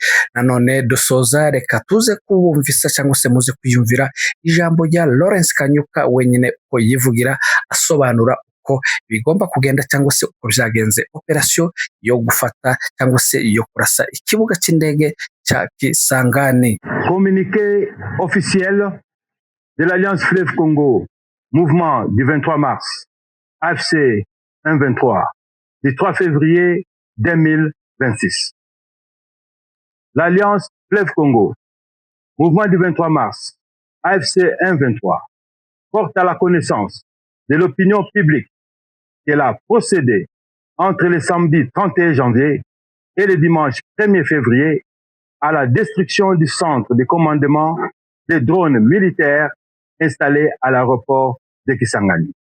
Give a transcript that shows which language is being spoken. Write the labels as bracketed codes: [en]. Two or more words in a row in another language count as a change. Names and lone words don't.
[rw] Nanone dusoza reka tuze kubumvisa cyangwa se muze kwiyumvira ijambo rya Lawrence Kanyuka wenyine uko yivugira asobanura uko bigomba kugenda cyangwa se uko byagenze operasiyo yo gufata cyangwa se yo kurasa ikibuga cy'indege cya Kisangani. [fr] Communiqué officiel de l'Alliance Fleuve Congo, mouvement du 23 mars, AFC 1-23, du 3 février 2026. L'Alliance Fleuve Congo, mouvement du 23 mars, AFC 1-23, porte à la connaissance de l'opinion publique qu'elle a procédé entre le samedi 31 janvier et le dimanche 1er février à la destruction du centre de commandement des drones militaires installé à l'aéroport de Kisangani.